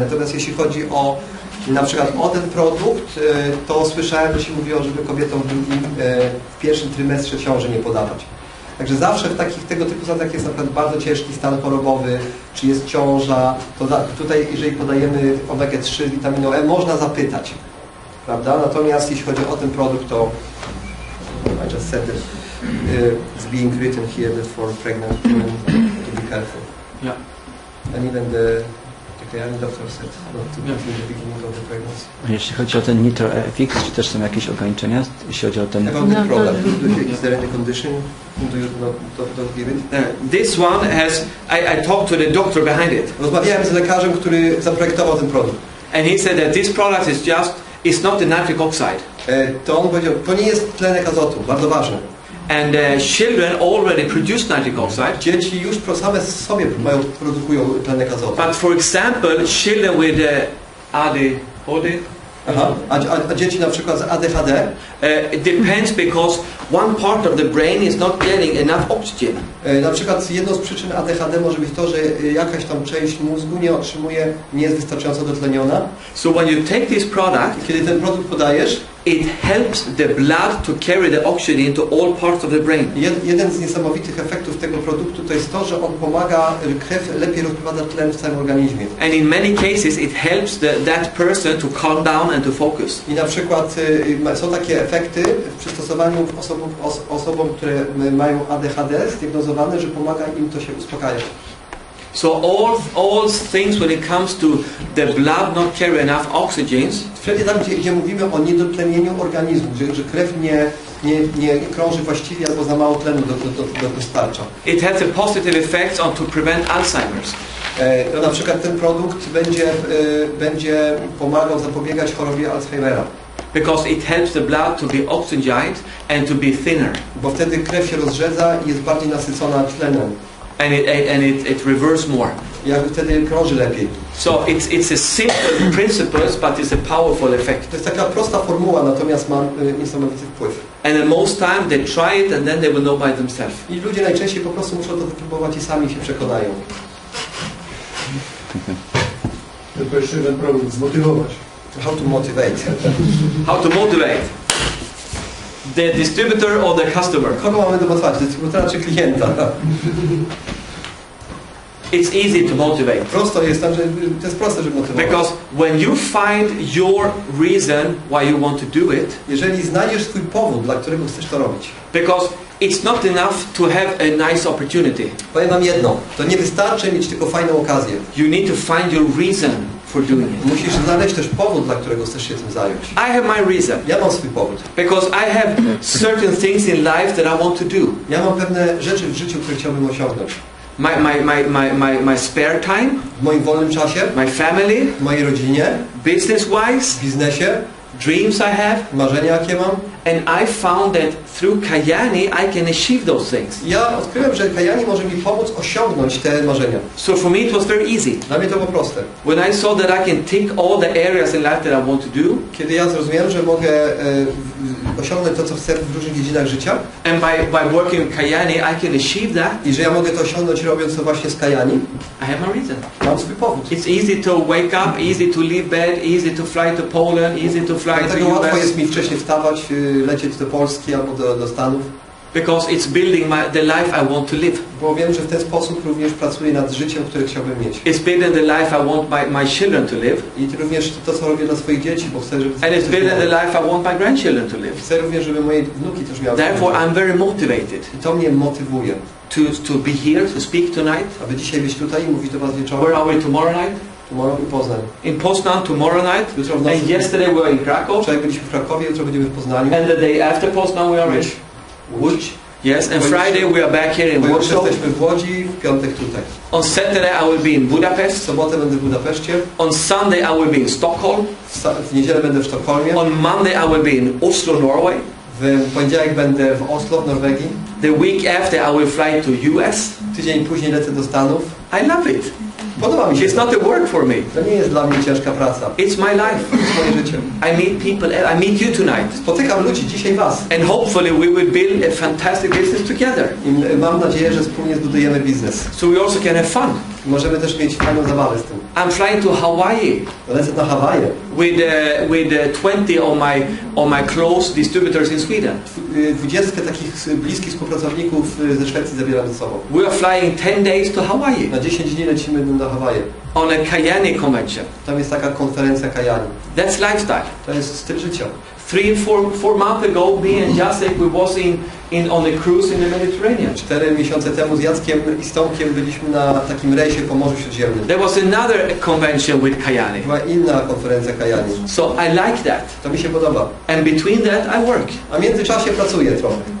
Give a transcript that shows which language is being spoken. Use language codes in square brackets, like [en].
[pl] Natomiast jeśli chodzi o na przykład o ten produkt, to słyszałem, że się mówiło, żeby kobietom w pierwszym trymestrze ciąży nie podawać. Także zawsze w tego typu stanach jest na przykład bardzo ciężki stan chorobowy, czy jest ciąża, to tutaj jeżeli podajemy omega-3 z witaminą E, można zapytać, prawda? Natomiast jeśli chodzi o ten produkt, to [en] I just said that it's being written here that for pregnant women to be careful. Yeah. And even the doctor said not to be in the beginning of the pregnancy. [pl] Jeśli chodzi o ten NitroFX, czy też są jakieś ograniczenia, jeśli chodzi o ten... [en] About the product, is there any condition? Do you not give it? This one has, I talked to the doctor behind it. [pl] Rozmawiałem z lekarzem, który zaprojektował ten produkt. [en] And he said that this product is it's not the nitric oxide. [pl] To on powiedział, to nie jest tlenek azotu, bardzo ważne. [en] And children already produce nitric oxide. [pl] Dzieci już same sobie produkują tlenek azotu. [en] But for example, children with ADHD. [pl] A dzieci na przykład z ADHD [en] it depends because one part of the brain is not getting enough oxygen. [pl] Na przykład jedną z przyczyn ADHD może być to, że jakaś tam część mózgu nie jest wystarczająco dotleniona. [en] So when you take this product, [pl] kiedy ten produkt podajesz, [en] it helps the blood to carry the oxygen into all parts of the brain. [pl] Jeden z niesamowitych efektów tego produktu to jest to, że on pomaga krew lepiej rozprowadza tlen w całym organizmie. [en] And in many cases it helps that person to calm down and to focus. [pl] I na przykład są takie efekty w przystosowaniu osobom, które mają ADHD zdiagnozowane, że pomaga im to się uspokajać. [en] So all things when it comes to the blood not carry enough oxygen, [pl] wszędzie tam, gdzie mówimy o niedotlenieniu organizmu, że krew nie krąży właściwie albo za mało tlenu dostarcza. [en] it has a positive effect on to prevent Alzheimer's. [pl] Na przykład ten produkt będzie pomagał zapobiegać chorobie Alzheimera. [en] Because it helps the blood to be oxygenized and to be thinner. [pl] Bo wtedy krew się rozrzedza i jest bardziej nasycona tlenem. [en] And it reverse more. [pl] Jakby wtedy krąży lepiej. [en] So it's a simple principles, but it's a powerful effect. [pl] To jest taka prosta formuła, natomiast ma niesamowity wpływ. [en] And then most time they try it and then they will know by themselves. [pl] I ludzie najczęściej po prostu muszą to wypróbować i sami się przekonają. Tylko jeszcze jeden problem, zmotywować. [en] How to motivate. How to motivate? The distributor or the customer? [pl] Kogo mamy domotywować? Dystrybutora czy klienta? [en] It's easy to motivate. [pl] Prosto jest tam, że to jest proste, żeby motywować. [en] Because when you find your reason why you want to do it, [pl] jeżeli znajdziesz swój powód, dla którego chcesz to robić. [en] because it's not enough to have a nice opportunity. [pl] Powiem wam jedno, to nie wystarczy mieć tylko fajną okazję. [en] You need to find your reason for doing it. [pl] Musisz znaleźć też powód, dla którego chcesz się tym zająć. [en] I have my reason. [pl] Ja mam swój powód. [en] Because I have certain things in life that I want to do. [pl] Ja mam pewne rzeczy w życiu, które chciałbym osiągnąć. [en] My spare time, [pl] W moim wolnym czasie, [en] my family, [pl] w mojej rodzinie, [en] business-wise, [pl] w biznesie, [en] dreams I have, [pl] marzenia jakie mam. [en] and I found that through Kyani I can achieve those things. [pl] Ja odkryłem, że Kyani może mi pomóc osiągnąć te marzenia. [en] So for me it was very easy. [pl] Dla mnie to było proste. [en] When I saw that I can tick all the areas in life that I want to do, [pl] Kiedy ja zrozumiałem, że mogę osiągnąć to, co chcę w różnych dziedzinach życia [en] and by working with Kyani I can achieve that, [pl] i że ja mogę to osiągnąć robiąc to właśnie z Kyani, [en] I have my reason. [pl] mam swój powód. [en] It's easy to wake up, easy to leave bed, easy to fly to Poland, easy to fly [pl] Dlatego [en] to [pl] łatwo [en] US, [pl] jest mi wcześniej wstawać, lecieć do Polski albo do Stanów, [en] because it's building the life I want to live. [pl] bo wiem, że w ten sposób również pracuję nad życiem, które chciałbym mieć. [en] It's building the life I want my children to live, [pl] I również to, co robię dla swoich dzieci, bo chcę, żeby... [en] and it's building the life I want my grandchildren to live. [pl] Chcę również, żeby moje wnuki też miały... [en] Therefore I'm very motivated [pl] I to mnie motywuje, [en] to be here, to speak tonight. [pl] aby dzisiaj być tutaj i mówić do Was [en] Where [pl] wieczorem. [en] are we tomorrow night? Tomorrow in Poznań. In Poznan tomorrow night, [pl] Jutro w nocy. [en] and yesterday we were in Krakow, [pl] Wczoraj byliśmy w Krakowie, jutro będziemy w Poznaniu. [en] and the day after Poznan we are in Łódź. Yes, and Friday we are back here in [pl] Pojutrze [en] Warsaw. [pl] jesteśmy w Łodzi, w piątek tutaj. [en] On Saturday I will be in [pl] W [en] Budapest. [pl] sobotę będę w Budapeszcie, [en] On Sunday I will be in Stockholm. [pl] w niedzielę będę w Sztokholmie, [en] On Monday I will be in Oslo, Norway. [pl] w poniedziałek będę w Oslo, w Norwegii, [en] The week after I will fly to US. [pl] tydzień później lecę do Stanów. [en] I love it. [pl] Podoba mi się [en] It's [pl] to. [en] not a work for me. [pl] To nie jest dla mnie ciężka praca. [en] It's my life. [pl] To jest moje życie. [en] I meet people. I meet you tonight. [pl] Spotykam ludzi, dzisiaj Was. [en] And hopefully we will build a fantastic business together. [pl] I mam nadzieję, że wspólnie zbudujemy biznes. [en] So we also can have fun. [pl] Możemy też mieć fajną zabawę z tym. [en] I'm flying to Hawaii [pl] Lecę na Hawaje. [en] with 20 of my close distributors in Sweden. [pl] 20 takich bliskich współpracowników ze Szwecji zabieram ze sobą. [en] We are flying 10 days to Hawaii [pl] Na 10 dni lecimy na Hawaje. [en] on a Kyani convention. [pl] Tam jest taka konferencja Kyani. [en] That's lifestyle. [pl] To jest styl życia. [en] 3-4 months ago, me and Jacek, we was on a cruise in the Mediterranean. [pl] 4 miesiące temu z Jackiem i Stomkiem byliśmy na takim rejsie po Morzu Śródziemnym. [en] There was another convention with Kyani. [pl] Była inna konferencja Kyani. [en] So I like that. [pl] To mi się podoba. [en] And between that, I work. [pl] A w międzyczasie pracuję trochę.